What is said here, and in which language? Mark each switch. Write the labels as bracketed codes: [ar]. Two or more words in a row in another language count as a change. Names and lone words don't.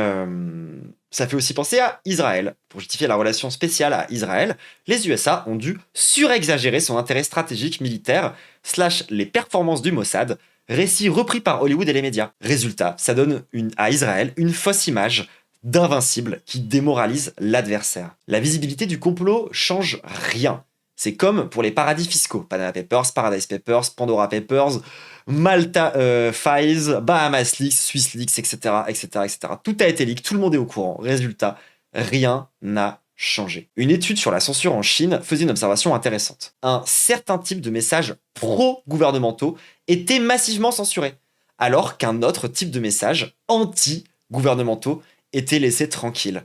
[fr] Ça fait aussi penser à Israël. Pour justifier la relation spéciale à Israël, les USA ont dû surexagérer son intérêt stratégique militaire / les performances du Mossad, récit repris par Hollywood et les médias. Résultat, ça donne à Israël une fausse image d'invincible qui démoralise l'adversaire. La visibilité du complot change rien. C'est comme pour les paradis fiscaux. Panama Papers, Paradise Papers, Pandora Papers, Malta Files, Bahamas Leaks, Swiss Leaks, etc., etc., etc. Tout a été leak, tout le monde est au courant. Résultat, rien n'a changé. Une étude sur la censure en Chine faisait une observation intéressante. Un certain type de messages pro-gouvernementaux était massivement censuré, alors qu'un autre type de messages anti-gouvernementaux était laissé tranquille.